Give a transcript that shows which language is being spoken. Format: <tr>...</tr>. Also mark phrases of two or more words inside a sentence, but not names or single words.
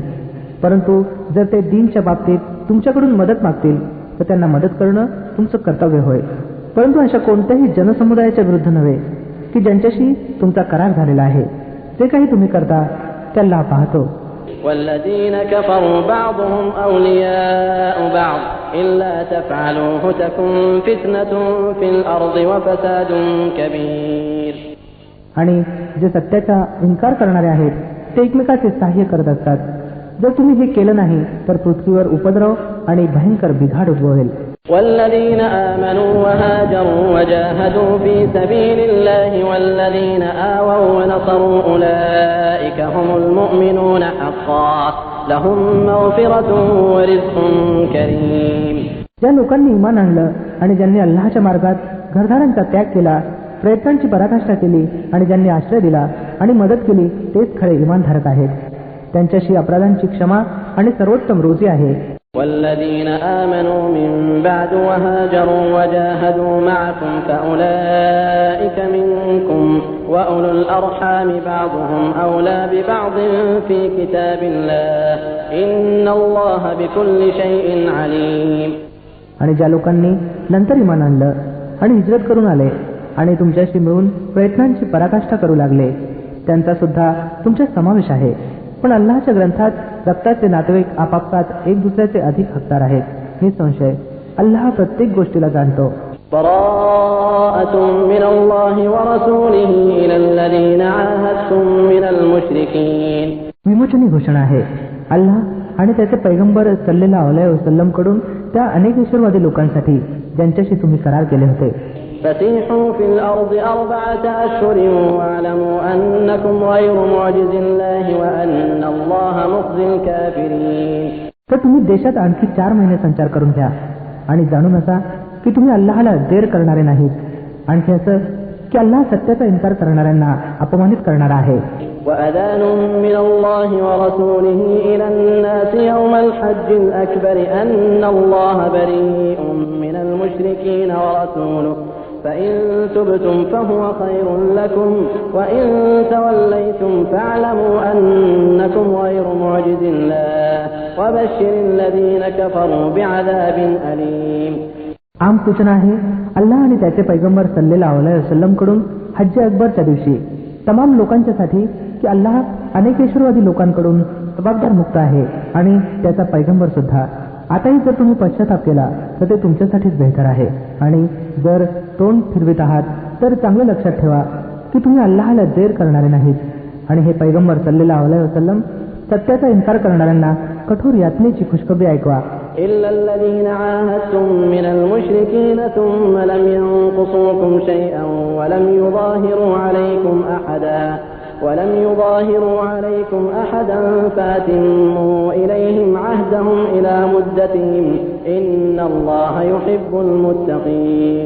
<mr>परंतु जर ते दीनच्या बाबतीत तुमच्याकडून मदत मागतील तर त्यांना मदत करणं तुमचं कर्तव्य होय, परंतु अशा कोणत्याही जनसमुदायाच्या विरुद्ध नव्हे की ज्यांच्याशी तुमचा करार झालेला आहे. जे काही तुम्ही करता ते अल्लाह पाहतो.</mr> <ar>والذين كفروا بعضهم أولياء بعض إلا تفعلوه تكن فتنة في الأرض وفساد كبير.</ar> <mr>आणि जे सत्याचा इन्कार करणारे आहेत ते एकमेकाचे सहाय्य करत असतात. जर तुम्ही हे केलं नाही तर पृथ्वीवर उपद्रव आणि भयंकर बिघाड उद्भवेल.</mr> <ar>والذين آمنوا وهاجروا وجاهدوا في سبيل الله والذين آووا ونصروا أولئك هم المؤمنون حقا لهم مغفرة ورزق كريم.</ar> <mr>ज्या लोकांनी इमान आणलं आणि ज्यांनी अल्लाहच्या मार्गात घरदारांचा त्याग केला, प्रयत्नांची पराकाष्ठा केली आणि ज्यांनी आश्रय दिला आणि मदत केली तेच खरे इमानधारक आहेत. त्यांच्याशी अपराधांची क्षमा आणि सर्वोत्तम रोजी आहे.</mr> <ar>والذين آمنوا من بعد وهاجروا وجاهدوا معكم فأولئك منكم وأولو الأرحام بعضهم أولى ببعض في كتاب الله إن الله بكل شيء عليم.</ar> <mr>आणि ज्या लोकांनी नंतर इमान आणलं आणि हिजरत करून आले आणि तुमच्याशी मिळून प्रयत्नांची पराकाष्ठा करू लागले त्यांचा सुद्धा तुमच्या समावेश आहे. पण अल्लाहच्या ग्रंथात रक्ताचे नातेवाईक आपापसात एक दुसऱ्याचे अधिक हकदार आहेत. निसंशय अल्लाह प्रत्येक गोष्टीला जाणतो.</mr> <ar>براءة من الله ورسوله إلى الذين عاهدتم من المشركين.</ar> <mr>विमोचनी घोषणा आहे अल्लाह आणि त्याचे पैगंबर</mr> <ar>صلى الله عليه وسلم</ar> <mr>कडून त्या अनेक ईश्वरवादी लोकांसाठी ज्यांच्याशी तुम्ही करार केले होते.</mr> <ar>فسيحوا في الأرض 4 أشهر واعلموا أنكم غير معجز الله وأن الله مخزي الكافرين.</ar> <mr>तर तुम्ही देशात आणखी 4 महिने संचार करून घ्या आणि जाणून असा की तुम्ही अल्लाहला देर करणारे नाहीत. आणखी असं की अल्लाह सत्याचा इन्कार करणाऱ्यांना अपमानित करणारा आहे.</mr> <ar>وأذان من الله ورسوله إلى الناس يوم الحج الأكبر أن الله بريء من المشركين ورسوله فإن تبتم فهو خير لكم وإن توليتم فاعلموا أنكم غير معجز الله وبشر الذين كفروا بعذاب أليم.</ar> <mr>आम सूचना आहे अल्लाह आणि त्याचे पैगंबर</mr> <ar>صلى الله عليه وسلم</ar> <mr>कडून हज्ज अकबरच्या दिवशी तमाम लोकांच्यासाठी की अल्लाह अनेकेश्वरवादी लोकांकडून जबाबदार मुक्त आहे आणि त्याचा पैगंबर सुद्धा. आताही जर तुम्ही पश्चाताप केला तर ते तुमच्यासाठीच बेहतर आहे आणि जर तोंड फिरवित आहात तर चांगलं लक्षात ठेवा की तुम्ही अल्लाहला देर करणारे नाहीत आणि हे पैगंबर</mr> <ar>صلى الله عليه وسلم</ar> <mr>सत्याचा इन्कार करणाऱ्यांना कठोर यातनेची खुशखबरी ऐकवा.</mr> <ar>إلا الذين عاهدتم من المشركين ثم لم ينقصوكم شيئا ولم يظاهروا عليكم أحدا فأتموا إليهم عهدهم إلى مدتهم إن الله يحب المتقين.</ar>